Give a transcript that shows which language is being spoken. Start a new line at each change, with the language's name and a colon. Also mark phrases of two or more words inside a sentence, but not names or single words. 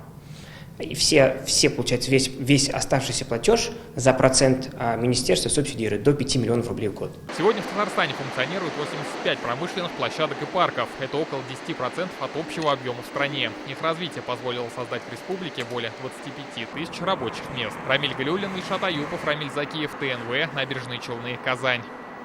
Russian: И все получается, весь оставшийся платеж за процент министерство субсидирует до 5 миллионов рублей в год. Сегодня в Татарстане функционирует 85 промышленных площадок и парков. Это около 10% от общего объема в стране. Их развитие позволило создать в республике более 25 тысяч рабочих мест. Рамиль Галиуллин, Ильшат Аюпов, Рамиль Закиев, ТНВ, Набережные Челны, Казань.